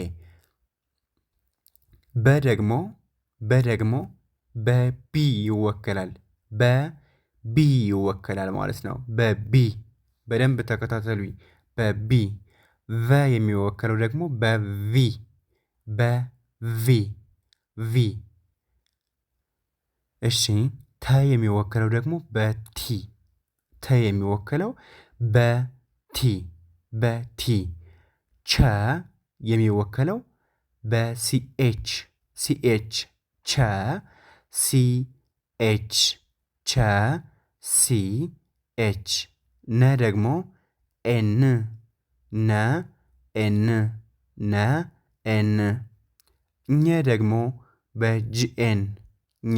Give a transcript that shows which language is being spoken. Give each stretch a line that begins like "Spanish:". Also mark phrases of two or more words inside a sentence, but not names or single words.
Amharic: በደግሞ በቢ ይወከላል። በቢ ይወከላል ማለት ነው። በቢ በደንብ ተከታተሉኝ። በቢ ቨ የሚወከለው ደግሞ በቪ በቪ ቪ። እሺ ተ የሚወከለው ደግሞ በቲ ተ የሚወከለው በቲ በቲ። ቸ የሚወከለው በሲኤች ሲኤች ቸ ሲኤች ቸ ሲኤች። ነ ደግሞ ኤን ነ ኤን ነ ኤን። ኘ ደግሞ በጂኤን ኘ